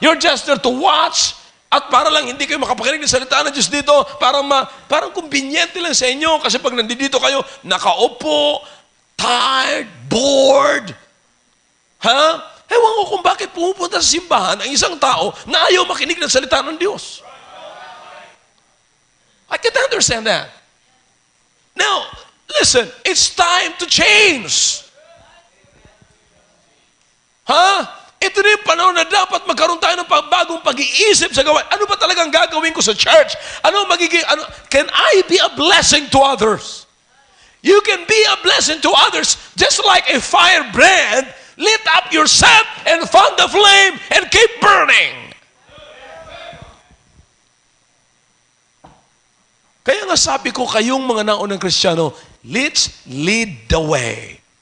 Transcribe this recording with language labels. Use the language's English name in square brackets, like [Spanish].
[English] You're just there to watch [Filipino] at para lang hindi kayo makapakinig ng salita ng Diyos dito, parang kumbinyente lang sa inyo kasi pag nandito kayo, nakaupo, tired, bored. Ha? Ewan ko kung bakit pumupunta sa simbahan ang isang tao na ayaw makinig ng salita ng Diyos. [English] I can't understand that. Now, listen, it's time to change. Ha? [Filipino] Ito na yung panahon na dapat magkaroon tayo ng bagong pag-iisip sa gawain. Ano ba talagang gagawin ko sa church? [English] Can I be a blessing to others? You can be a blessing to others just like a firebrand. Lit up yourself and fan the flame and keep burning. [Filipino] Kaya nga sabi ko, kayong mga naunang Kristiyano, [English] let's lead the way.